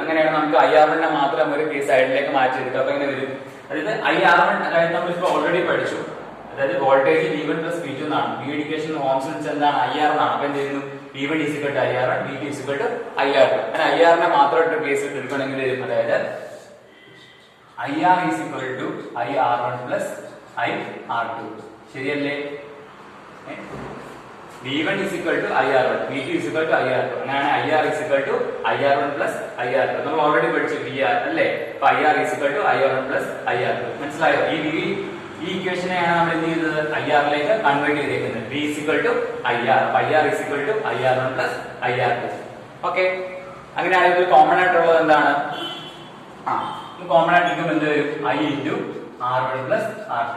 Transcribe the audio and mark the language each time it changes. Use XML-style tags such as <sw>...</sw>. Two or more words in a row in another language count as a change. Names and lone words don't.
<ml>അങ്ങനെയാണ് നമുക്ക് IR1 മാത്രം ഒരു കേസ് സൈഡിലേക്ക് മാറ്റിയെടുക്കുക. അപ്പൊ എങ്ങനെ വരും, അതായത് IR1 അതായത് നമ്മളിപ്പോ ഓൾറെഡി പഠിച്ചു. അതായത് വോൾട്ടേജ് V1 + V2 എന്നാണ്. V ഇൻഡിക്കേഷൻ ഓംസിനനുസരിച്ച് എന്താണ്, IR എന്നാണ്. അപ്പൊ എന്ത് ചെയ്യുന്നു, V1 IR1, V2 IR2. അങ്ങനെ IR-നെ മാത്രമായിട്ട് കേസ് എടുക്കണമെങ്കിൽ വരും. അതായത് IR IR1 + IR2. ശരിയല്ലേ? V1 IR1, V2 IR2. അങ്ങനെയാണ് IR IR1 + IR2. നമ്മൾ ഓൾറെഡി പഠിച്ചു VR അല്ലേ. അപ്പൊ IR IR1 + IR2. മനസ്സിലായോ? ഈ ഇക്വേഷനെയാണ് നമ്മൾ എന്ത് ചെയ്യുന്നത്, IR-ലേക്ക് കൺവേർട്ട് ചെയ്തേക്കുന്നത്. V IR. അപ്പൊ IR IR1 + IR2. ഓക്കെ. അങ്ങനെയാണെങ്കിൽ കോമൺ ആയിട്ടുള്ളത് എന്താണ്, കോമൺ ആയിട്ട് ഇരിക്കുമ്പോൾ എന്ത് വരും, I × R1 + R2.</ml>